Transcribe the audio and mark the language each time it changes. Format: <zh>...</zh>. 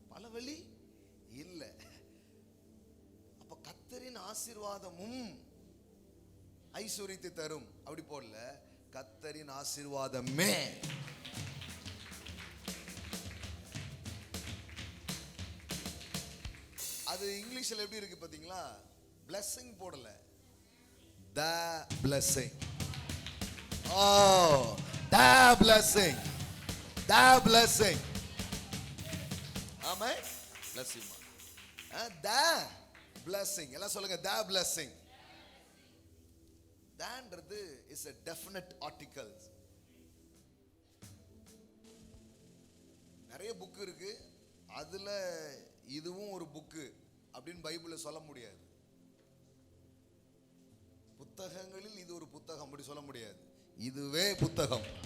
<ta>பல வழி இல்லை. அப்ப கர்த்தரின் ஆசீர்வாதமும் ஐஸ்வர்யத்தை தரும், அப்படி போடல, கர்த்தரின் ஆசீர்வாதமே. அது இங்கிலீஷ்ல எப்படி இருக்கு பாத்தீங்களா?</ta> <en>blessing</en> <ta>போடல,</ta> <en>the blessing. Oh, the blessing, the blessing. Amen. Bless you. The blessing.</en> <ta>எல்லாம் சொல்லுங்க,</ta> <en>the blessing.</en> <ta>தான்றது</ta> <en>is a definite article.</en> <ta>நிறைய புக் இருக்கு, அதுல இதுவும் ஒரு புக்கு அப்படின்னு பைபிள்ல சொல்ல முடியாது. புத்தகங்களில் இது ஒரு புத்தகம் அப்படி சொல்ல முடியாது, இதுவே புத்தகம்.</ta>